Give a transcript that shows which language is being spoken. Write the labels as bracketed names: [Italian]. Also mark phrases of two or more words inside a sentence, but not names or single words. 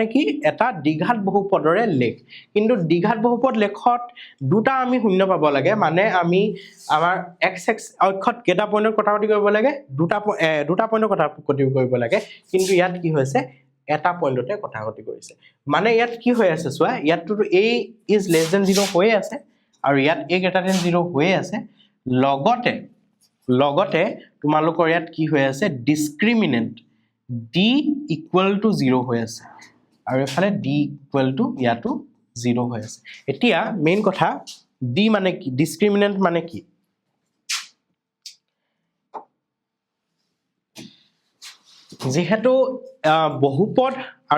[Assamese] কি এটা দ্বিঘাত বহুপদৰে লেখ কিন্তু দ্বিঘাত বহুপদ লেখত দুটা আমি শূন্য পাব লাগে মানে আমি আমাৰ x অক্ষত কেটা পইণ্টৰ কথা কৰিব লাগে দুটা পইণ্টৰ কথা কৰিব লাগে কিন্তু ইয়াত কি হৈছে এটা পইণ্টতে কথা কৰিছে মানে ইয়াত কি হৈ আছে চোৱা ইয়াতটো [English] a is less than 0 [Assamese] হৈ আছে আৰু ইয়াত [English] a greater than 0 [Assamese] হৈ আছে লগতে তোমালোকৰ ইয়াত কি হৈ আছে ডিসক্ৰিমিনেন্ট [English] d equal to 0 [Assamese] হৈ আছে আৰু এফালে [English] d equal to [Assamese] ইয়াতো 0 হৈ আছে এতিয়া মেইন কথা d মানে কি ডিসক্ৰিমিনেন্ট মানে কি যেহেতু বহুপদ আৰু